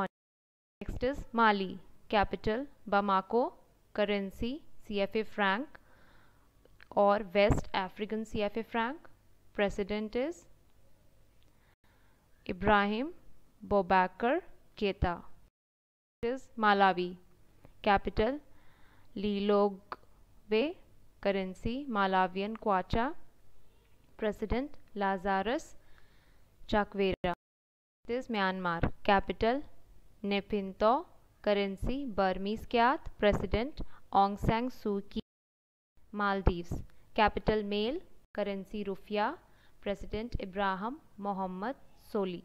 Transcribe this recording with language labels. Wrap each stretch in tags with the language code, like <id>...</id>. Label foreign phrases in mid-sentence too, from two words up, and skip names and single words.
<en>Next is Mali. Capital Bamako, currency CFA franc or West African CFA franc. President is Ibrahim Boubacar Keita. Next is Malawi. Capital Lilongwe, currency Malawian kwacha. President Lazarus Chakwera. This is Myanmar. Capital Naypyidaw, currency Burmese kyat. President Aung San Suu Kyi. Maldives. Capital Male, currency Rufiya. President Ibrahim Mohammed Soli.</en>